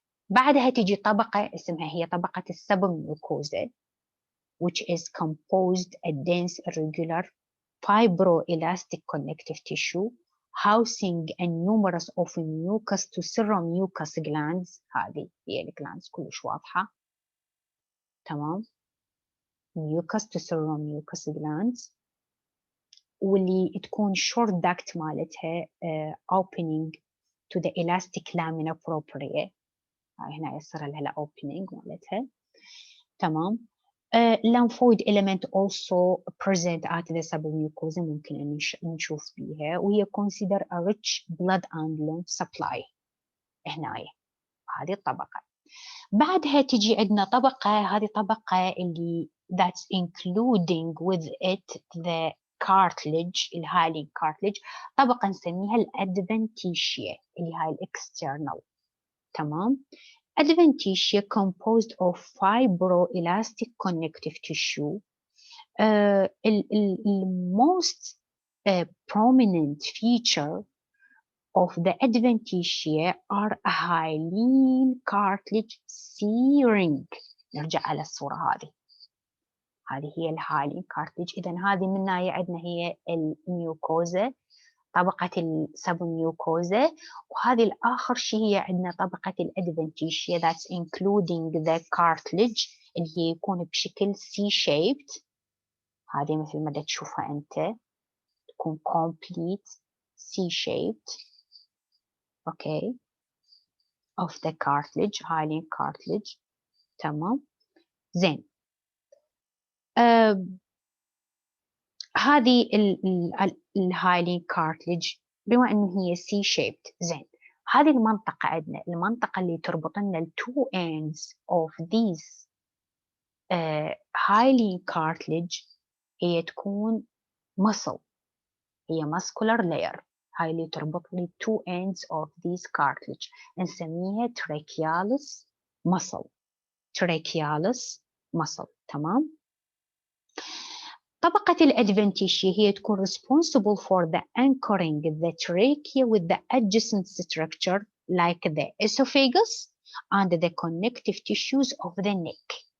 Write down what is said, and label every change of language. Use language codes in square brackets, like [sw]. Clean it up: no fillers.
[ar] بعدها تيجي طبقة اسمها هي طبقة السبميوكوزا [en] which is composed a dense irregular fibroelastic connective tissue housing a numerous of mucus to seromucous glands. [ar] هذه هي الجلاندز كلش واضحة. تمام. [en] mucus to seromucous glands [ar] واللي تكون [en] short duct [ar] مالتها [en] opening to the elastic lamina propria. [ar] هنا يصير لها opening مالتها. تمام. [en] lymphoid element also present at the submucosa [ar] ممكن أن نشوف بيها وهي [en] consider a rich blood and lymph supply. [ar] هنا هذه الطبقة. بعدها تجي عندنا طبقة هذه طبقة اللي [en] that's including with it the cartilage [ar] الهايلين cartilage. طبقة نسميها الادفنتيشيا اللي هاي الاكسترنال. تمام. [en] adventitia composed of fibroelastic connective tissue. The most prominent feature of the adventitia are a hyaline cartilage C-ring. [ar] نرجع على الصورة هذه هي الهايلين cartilage. إذن هذه منها عندنا هي الميوكوزا طبقة السبميوكوزا. وهذه الآخر شيء هي عندنا طبقة الأدفنتيشيا [en] that's including the cartilage [ar] اللي هي يكون بشكل C shaped. هذه مثل ما تشوفها أنت تكون complete C shaped. أوكي. [en] of the cartilage, hyaline cartilage. [ar] تمام. زين. هذه الهايلين cartilage بما انه هي C shaped. زين. هذه المنطقة عندنا المنطقة اللي تربط لنا ال [en] two ends of these hyaline cartilage [ar] هي تكون muscle. هي muscular layer. هاي اللي تربط لي [en] two ends of these cartilage [ar] نسميها trachealis muscle. [en] trachealis muscle. [ar] تمام. طبقة الأدفنتيشيا هي تكون [en] responsible for the anchoring the trachea with the adjacent structure like the esophagus and the connective tissues of the neck.